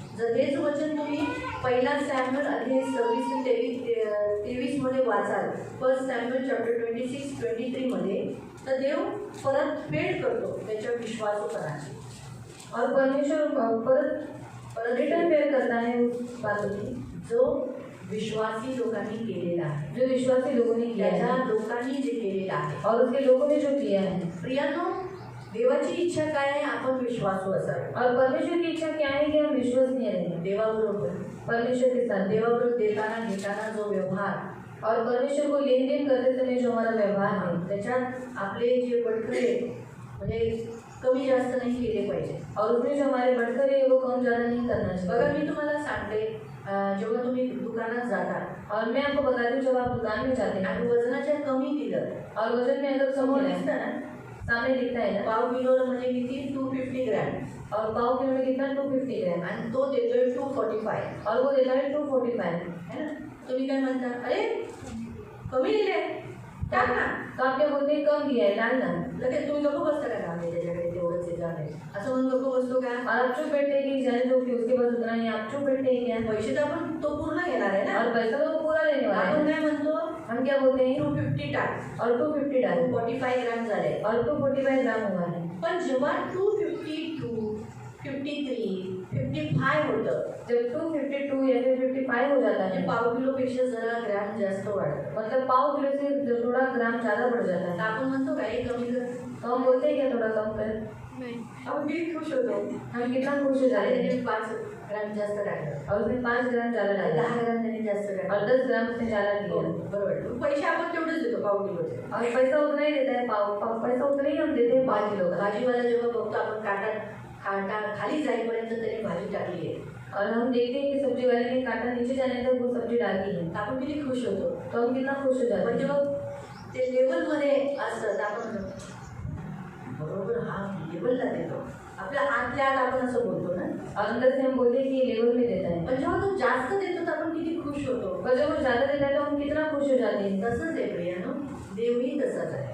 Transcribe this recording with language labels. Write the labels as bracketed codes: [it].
[mr] जर हेच वचन तुम्ही पहिला सॅम्युएल अध्याय 26 ते 23 मध्ये वाचाल, 1 सॅम्युएल चॅप्टर 26-23 मध्ये, तर देव परतफेड करतो त्याच्या विश्वासूपणाची. [hi] और परमेश्वर परत रिटर्न फेर करता है उस बातों की [mr] जो विश्वासी लोकांनी केलेला आहे, [hi] जो विश्वासी लोगों ने किया [mr] त्याच्या [hi] है [mr] लोकांनी जे केलेलं आहे. [hi] और उसके लोगों ने जो किया है. [mr] प्रियांनो, देवाची इच्छा काय आहे? आपण विश्वासू असावे. [hi] और परमेश्वर की इच्छा क्या है कि हम विश्वसनीय रहें [mr] देवाबरोबर, [hi] परमेश्वर के साथ. [mr] देवाबरोबर देताना घेताना जो व्यवहार [hi] और परमेश्वर को लेन देन करते समय जो हमारा व्यवहार है [mr] त्याच्यात आपले जे बटकरे म्हणजे कमी जास्त नाही केले पाहिजे. [hi] और उसमें जो हमारे बटखरे है वो कम ज़्यादा नहीं करना [mr] बघा [hi] चाहिए. [mr] मी तुम्हाला सांगते, जेव्हा तुम्ही दुकानात जाता [hi] और मैं आपको बताती हूँ जब आप दुकान में जाते हैं [mr] आणि वजनाच्या कमी दिलं [hi] और वजन में अगर [mr] समोर समोर दिसतं ना, [hi] सामने दिखता है ना, [mr] पाव किलो म्हणजे किती? 250 ग्रॅम. [hi] और पाव किलो में कितना 250 ग्राम [mr] आणि तो देतोय 245. [hi] और वो देता है 245 [mr] है ना? तुम्ही काय म्हणता? अरे कमी दिले, टाक ना. [hi] तो आप क्या बोलते हैं कम दिया है डालना. [mr] लगेच तुम्ही गप्प बसता का? आम्ही त्याच्याकडे तेवढंच आहे जाणे असं म्हणून गप्प बसतो का? [hi] और आप चुप बैठे हैं कि जाने दो कि उसके पास उतना ही, आप चुप बैठे हैं क्या. [mr] पैसे तर आपण तो पूर्ण घेणार आहे ना. [hi] और पैसा तो वो पूरा लेने वाला [mr] आपण [hi] है. [mr] काय म्हणतो? [hi] हम क्या बोलते हैं [mr] 250 टाक [hi] और 250 डाल [mr] 45 ग्रॅम झाले. [hi] और 245 ग्राम हुआ है. [mr] पण जेव्हा 252, 53, 255 होतं, [hi] जब 252 या फिर 55 हो जाता [mr] म्हणजे [hi] है, [mr] पाव किलोपेक्षा जरा ग्रॅम जास्त वाढतं. [hi] मतलब पाव किलो से जो थोड़ा ग्राम ज़्यादा बढ़ जाता [mr] तर [hi] है, [mr] आपण म्हणतो काही कमी कर. [hi] तो हम बोलते हैं क्या थोड़ा कम कर. [mr] आपण किती खुश होतो. [hi] हम कितना खुश हो जाते [mr] अरे [hi] हैं. [mr] त्याने 5 ग्रॅम जास्त टाकलं, [hi] और उसने 5 ग्राम ज़्यादा डाला [mr] 10 ग्रॅम त्याने जास्त [hi] और [mr] टाकलं. [hi] 10 ग्राम उसने ज़्यादा [mr] हो, [hi] दिया. [mr] बरोबर. पैसे आपण तेवढेच देतो पाव किलोचे. [hi] और पैसा उतना ही देता है पैसा उतना ही हम देते हैं 5 किलो का. [mr] भाजीवाला जेव्हा बघतो आपण काटा खाली जाईपर्यंत त्याने भाजी टाकली आहे, [hi] और हम देखते हैं कि सब्जी वाले ने कांटा नीचे जाने तक वो सब्जी डाली है, [mr] तर आपण किती खुश होतो. [hi] तो हम कितना खुश हो जाते [mr] पण [hi] हैं. [mr] जेव्हा ते लेवलमध्ये असतं तर आपण बरोबर हा लेवलला देतो. आपल्या आतल्या आत आपण असं बोलतो ना. [hi] और अंदर से हम बोलते हैं कि ये लेवल में देता है. [mr] पण जेव्हा तो जास्त देतो तर आपण किती खुश होतो. [hi] पर जब वो ज़्यादा देता है तो हम कितना खुश हो जाते हैं. [mr] तसंच आहे प्रियानो, देवही तसाच आहे.